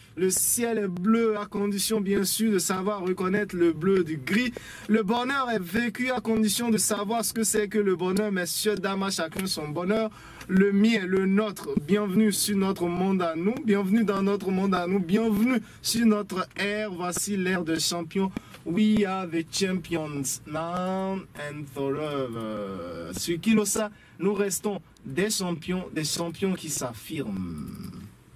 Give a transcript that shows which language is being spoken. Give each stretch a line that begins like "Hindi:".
French: Le ciel est bleu à condition bien sûr de savoir reconnaître le bleu du gris. Le bonheur est vécu à condition de savoir ce que c'est que le bonheur. Messieurs, dames, à chacun son bonheur. Le mien, le nôtre. Bienvenue sur notre monde à nous. Bienvenue dans notre monde à nous. Bienvenue sur notre ère. Voici l'ère des champions.
English: We are the champions now and forever.
French: Sur Kilosa, nous restons des champions qui s'affirment.